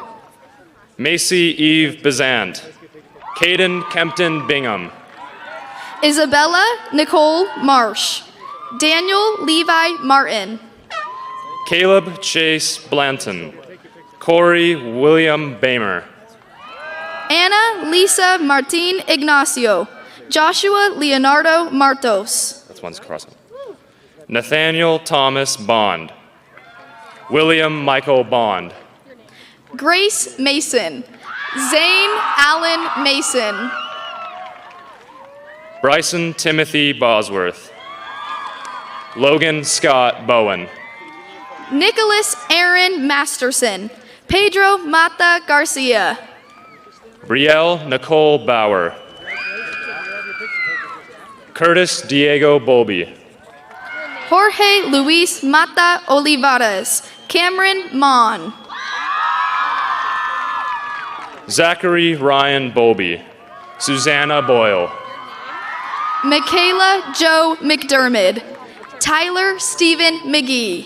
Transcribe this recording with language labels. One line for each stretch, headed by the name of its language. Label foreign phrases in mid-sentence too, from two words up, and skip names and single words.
English: Macy Eve Bazant. Caden Kempton Bingham. Isabella Nicole Marsh. Daniel Levi Martin. Caleb Chase Blanton. Corey William Bamer. Anna Lisa Martin Ignacio. Joshua Leonardo Martos. That's one's crossing. Nathaniel Thomas Bond. William Michael Bond. Grace Mason. Zane Allen Mason. Bryson Timothy Bosworth. Logan Scott Bowen. Nicholas Aaron Masterson. Pedro Mata Garcia. Brielle Nicole Bauer. Curtis Diego Bolby. Jorge Luis Mata Olivares. Cameron Mon. Zachary Ryan Bolby. Susanna Boyle. Michaela Joe McDermott. Tyler Stephen McGee.